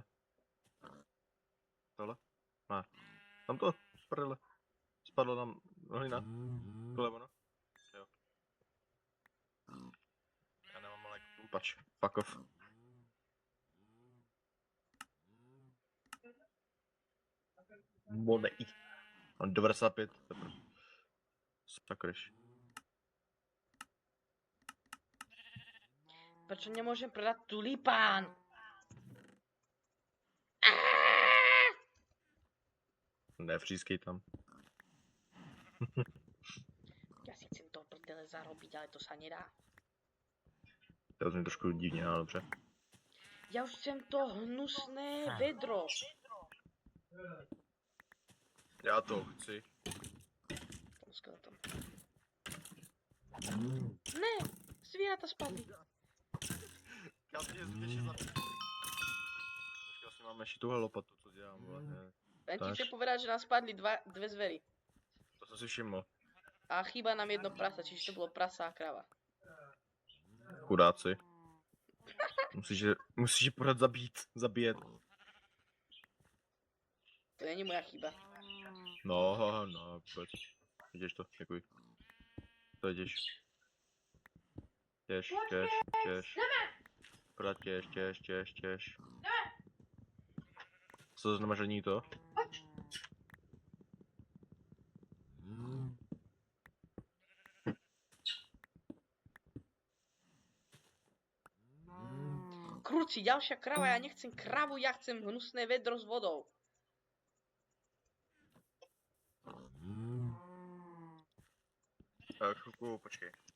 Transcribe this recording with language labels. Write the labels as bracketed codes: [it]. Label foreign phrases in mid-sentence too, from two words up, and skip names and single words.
[cs] Tohle? Ne. Tam to, prdele. Spadlo tam hlina. Tohle ono? Jo. Já nemám ale klupač. [en] Fuck off. [sk] Bodej. Mám 95. Sakreš. Prečo nemôžem predať tulipán? [cs] Nevřískej tam. [sk] Ja si chcem to prdele zarobiť, ale to sa nedá. [cs] To zní trošku divně, ale dobře. [sk] Ja už chcem to hnusné vedro. [cs] Já to chci. [sk] Tam. Ne, zvieratá spadli. [cs] Já si je zbytečně zabít. Počkej, vlastně máme ještě tuhle lopatu, co dělám, vole. [sk] Len ti [cs] Tak. [sk] chcem povedať, že nám spadli dve zvery. [cs] To jsem si všiml. [sk] A chýba nám jedno prasa, čiže to bolo prasa a krava. [cs] Chudáci. Musíš je pořád zabíjet. To není moja chyba. No, vůbec. Vidíš to, děkuji. To jdeš. Těž. Pořád těž. Co to znamená, že není to? [sk] Kruci, ďalšia krava, ja nechcem kravu, ja chcem hnusné vedro s vodou. [cs] Chvilku, počkej.